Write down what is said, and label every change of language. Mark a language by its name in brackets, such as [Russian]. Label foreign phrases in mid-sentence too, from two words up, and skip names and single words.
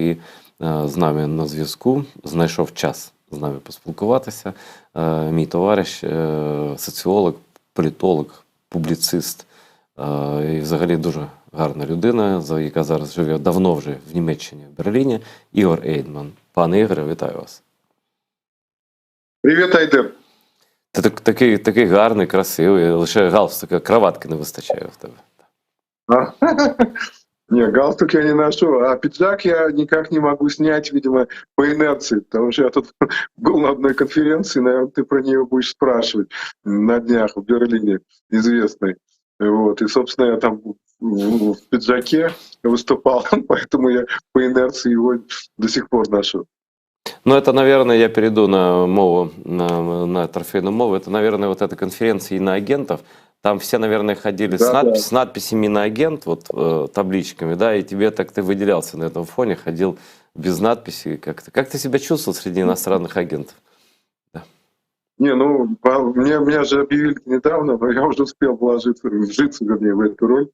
[Ukrainian] І з нами на зв'язку знайшов час з нами поспілкуватися мій товариш, соціолог, політолог, публіцист і взагалі дуже гарна людина, яка зараз живе давно вже в Німеччині, в Берліні, Ігор Ейдман. Пане Ігоре, вітаю вас. Привіт, Айдер. Ти такий гарний, красивий, лише галстука, краватки не вистачає в тебе. [Russian] Не, галстук я не ношу, а пиджак я никак не могу снять, видимо, по инерции, потому что я тут был на одной конференции, наверное, ты про нее будешь спрашивать на днях в Берлине, известной. Вот, и, собственно, я там в пиджаке выступал, поэтому я по инерции его до сих пор ношу. Ну, это, наверное, я перейду на мову, на торфейную мову. Это, наверное, вот эта конференция иноагентов. Там все, наверное, ходили с надписями «иноагент», вот табличками, да, и ты выделялся на этом фоне, ходил без надписи как-то. Как ты себя чувствовал среди иностранных агентов? Да. Не, ну, меня же объявили недавно, но я уже успел вжиться, вернее, в эту роль.